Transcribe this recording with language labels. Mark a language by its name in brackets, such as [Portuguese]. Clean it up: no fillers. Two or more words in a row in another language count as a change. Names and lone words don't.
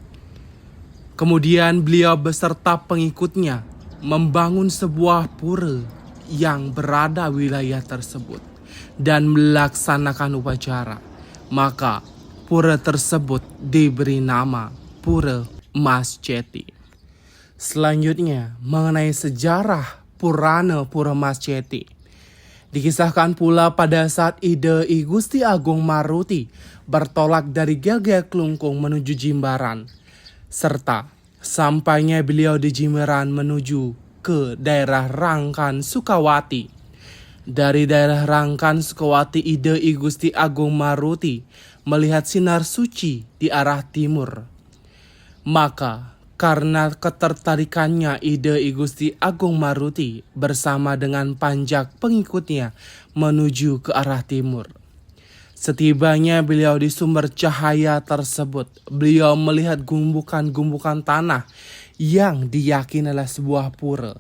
[Indonesian] Kemudian beliau beserta pengikutnya membangun sebuah pura yang berada wilayah tersebut dan melaksanakan upacara. Maka pura tersebut diberi nama Pura Mas Ceti. Selanjutnya mengenai sejarah Purana Pura Mas Ceti. Dikisahkan pula pada saat ide I Gusti Agung Maruti bertolak dari Gegek Klungkung menuju Jimbaran, serta sampainya beliau di Jimbaran menuju ke daerah Rangkan Sukawati. Dari daerah Rangkan Sukawati, ide I Gusti Agung Maruti melihat sinar suci di arah timur. Maka karena ketertarikannya, ide I Gusti Agung Maruti bersama dengan panjak pengikutnya menuju ke arah timur. Setibanya beliau di sumber cahaya tersebut, beliau melihat gumbukan-gumbukan tanah yang diyakini adalah sebuah pura.